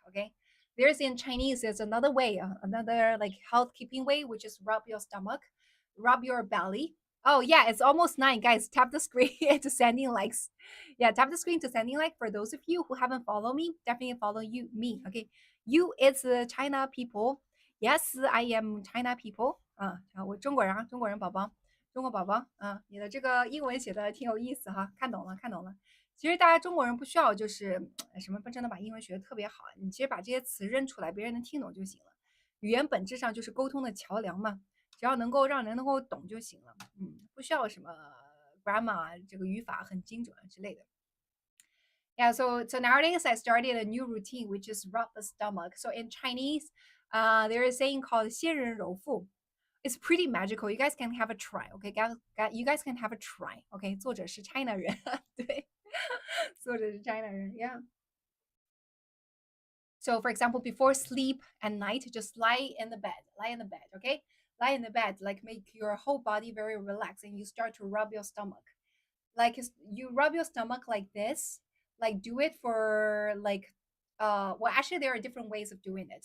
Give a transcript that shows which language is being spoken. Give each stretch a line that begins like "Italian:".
English: Okay, there's in Chinese, there's another way, another like health keeping way, which is rub your stomach, rub your belly. Oh yeah, it's almost 9, guys. Tap the screen to sending likes. Yeah, tap the screen to sending like. For those of you who haven't followed me, definitely follow me. Okay, you it's the China people. Yes, I am China people.
Chinese: 我中国人啊，中国人宝宝，中国宝宝啊，你的这个英文写的挺有意思哈，看懂了，看懂了。其实大家中国人不需要就是什么真的把英文学的特别好，你其实把这些词认出来，别人能听懂就行了。语言本质上就是沟通的桥梁嘛，只要能够让人能够懂就行了，不需要什么 grammar 这个语法很精准之类的。
English: Yeah, so nowadays I started a new routine which is rub the stomach. So in Chinese, there is a saying called 仙人揉腹. It's pretty magical. You guys can have a try, okay? You guys can have a try, okay?
Chinese: 作者是 China 人，对，作者是 China 人，Yeah.
English: So for example, before sleep at night, just lie in the bed, okay? Lie in the bed, like make your whole body very relaxed, and you start to rub your stomach. Like you rub your stomach like this, like do it for like well actually there are different ways of doing it.